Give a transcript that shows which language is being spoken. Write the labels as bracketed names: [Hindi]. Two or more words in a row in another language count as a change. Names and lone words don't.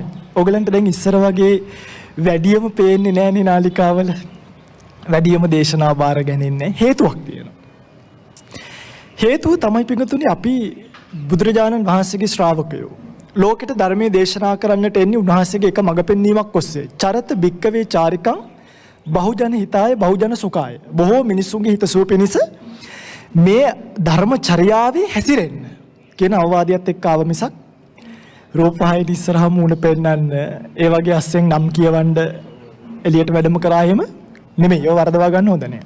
[Sinhala] ඔයගලන්ට දැන් ඉස්සර වගේ වැඩියම පේන්නේ නැහැනේ නාලිකාවල. වැඩියම දේශනා බාර ගන්නේ හේතුවක් තියෙනවා. හේතුව තමයි පිටුතුනි අපි බුදුරජාණන් වහන්සේගේ ශ්‍රාවකයෝ. ලෝකෙට ධර්මයේ දේශනා කරන්නට එන්නේ උන්වහන්සේගේ එක මඟ පෙන්වීමක් ඔස්සේ. [Pali] චරත භික්කවේ චාරිකං බහුජන හිතාය බහුජන සුඛාය. [Sinhala] බොහෝ මිනිසුන්ගේ හිතසුව පිණිස මේ ධර්මචර්යාවේ හැසිරෙන්න කියන අවවාදයත් එක්ක ආව මිසක් රූපහායන ඉස්සරහම මුණ පෙන්නන්න ඒ වගේ අස්සෙන් නම් කියවන්න එළියට වැඩම කරා එහෙම නෙමෙයි. ඒව වරදවා ගන්න හොඳ නෑ.